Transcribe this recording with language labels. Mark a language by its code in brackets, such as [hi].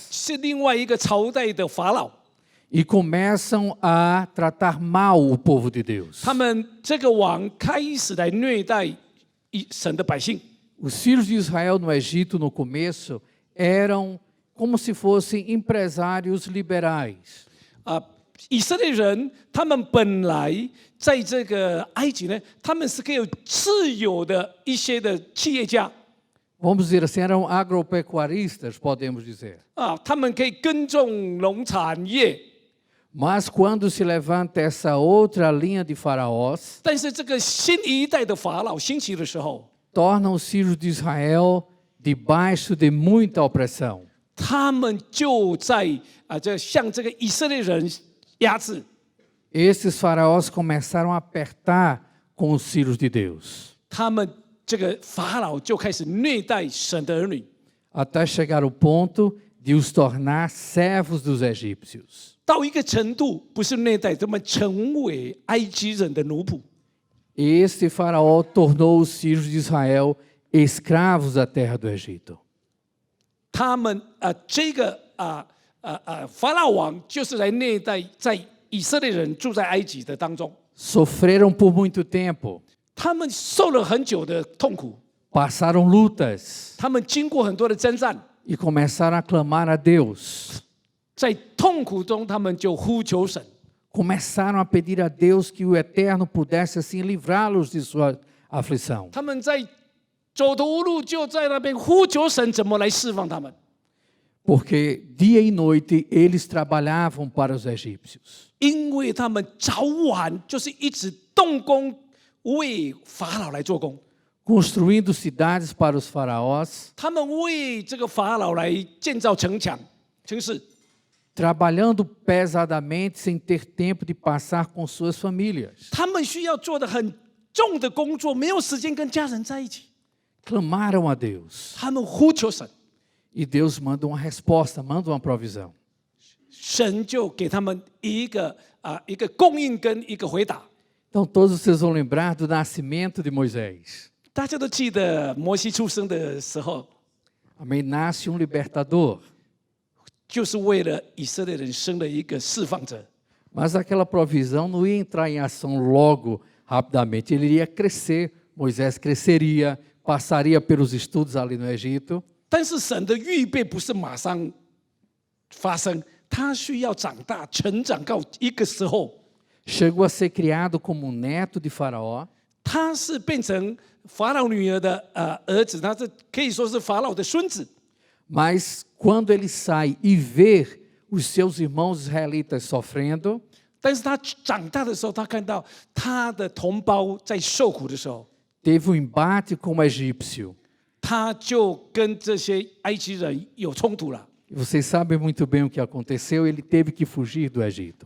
[zh] 是另外一个朝代的法老。 [pt] E começam a tratar mal o povo de Deus. [zh] 他们这个王开始来虐待神的百姓。 [pt] Os filhos de Israel no Egito, no começo, eram como se fossem empresários liberais. [zh] 以色列人他们本来在这个埃及呢，他们是可以有自由的一些的企业家。 [pt] Vamos dizer assim, eram agropecuaristas, podemos dizer. [zh] 他们可以耕种农产业。 [pt] Mas quando se levanta essa outra linha de faraós, [zh] 但是这个新一代的法老兴起的时候， [pt] tornam os filhos de Israel debaixo de muita opressão. [zh] 他们就在这向这个以色列人压制。 [pt] Esses faraós começaram a apertar com os filhos de Deus. [zh] 他们这个法老就开始虐待神的儿女， [pt] Até chegar ao ponto de os tornar servos dos egípcios. [zh] 到一个程度，不是虐待，他们成为埃及人的奴仆。 [pt] Este faraó tornou os filhos de Israel escravos da terra do Egito. [zh] 他们这个法老王就是来虐待在以色列人住在埃及的当中， [pt] Sofreram por muito tempo, [zh] 他们受了很久的痛苦， [pt] passaram lutas [zh] 他们经过很多的征战， [pt] e começaram a clamar a Deus. [zh] 在痛苦中他们就呼求神， [pt] Começaram a pedir a Deus que o Eterno pudesse assim livrá-los de sua aflição. [zh] 他们在走投无路，就在那边呼求神怎么来释放他们。 [pt] Porque dia e noite eles trabalhavam para os egípcios. [zh] 因为他们早晚就是一直动工为法老来做工， [pt] Construindo cidades para os faraós, [zh] 他们为这个法老来建造城墙、城市， [pt] trabalhando pesadamente sem ter tempo de passar com suas famílias. [zh] 他们需要做的很重的工作，没有时间跟家人在一起。 [pt] Clamaram a Deus. [zh] 他们呼求神， [pt] E Deus manda uma resposta, manda uma provisão. [zh] 神就给他们一个供应跟一个回答。 [pt] Então todos vocês vão lembrar do nascimento de Moisés. [zh] 大家都记得摩西出生的时候， [pt] Amém? Nasce um libertador. [zh] 就是为了以色列人生了一个释放者。 [pt] Mas aquela provisão não ia entrar em ação logo, rapidamente. Ele iria crescer, Moisés cresceria, passaria pelos estudos ali no Egito. [zh] 但是神的预备不是马上发生，他需要长大、成长到一个时候， [pt] Chegou a ser criado como um neto de Faraó. [zh] 他是变成法老女儿的儿子，他是可以说是法老的孙子。 [pt] Mas quando ele sai e vê os seus irmãos israelitas sofrendo, [zh] 但是他长大的时候，他看到他的同胞在受苦的时候， [pt] teve um embate com o egípcio. [zh] 他就跟这些埃及人有冲突了。 [pt] E vocês sabem muito bem o que aconteceu, ele teve que fugir do Egito.